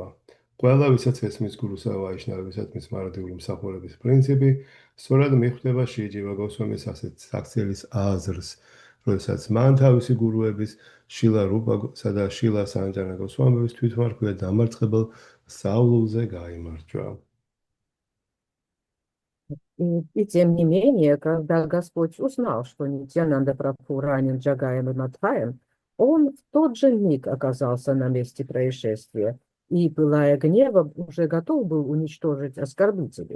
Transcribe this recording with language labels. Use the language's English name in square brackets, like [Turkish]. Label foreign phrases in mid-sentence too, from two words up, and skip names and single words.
[Georgian] ყველა ვისაც ესმის გურუსა ვაიშნავებისათვის მარადიული მსახურების პრინციპი, სწორად მიხვდება შრი ჯივა გოსვამის ასეთ საქციელის აზრს, როდესაც მან თავისი გურუების შილა რუპასა და შილა სანჯანა გოსვამების თვითმარქვია დამარცხებელ სწავლულზე გაიმარჯვა. [Russian] И тем не менее, когда Господь узнал, что Нитьянанда Прабху ранен Джагаем и Мадхаем, он в тот же миг оказался на месте происшествия и, пылая гневом, уже готов был уничтожить оскорбителей.